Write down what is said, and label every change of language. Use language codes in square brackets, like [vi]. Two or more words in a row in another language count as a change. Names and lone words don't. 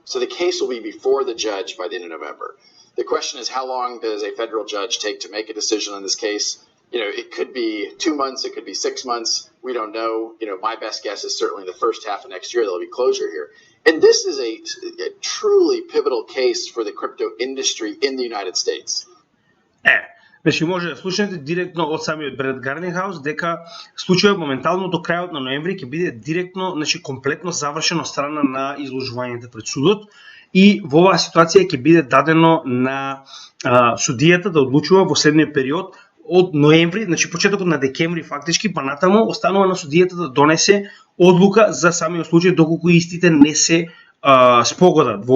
[en] So the case will be before the judge by the end of November. The question is, how long does a federal judge take to make a decision on this case? You know, it could be 2 months, it could be 6 months. We don't know. You know, my best guess is certainly the first half of next year there'll be closure here. And this is a truly pivotal case for the crypto industry in the United States. [mk] Значи може да слушнете директно од самиот Брет Гарнингаус дека случајот моментално до крајот на ноември ќе биде директно, значи комплетно завршено страна на изложувањето пред судот и во оваа ситуација ќе биде дадено на судијата да одлучува во следниот период од ноември, значи почетокот на декември фактички, па натаму останува на судијата да донесе одлука за самиот случај доколку истите не се спогодат во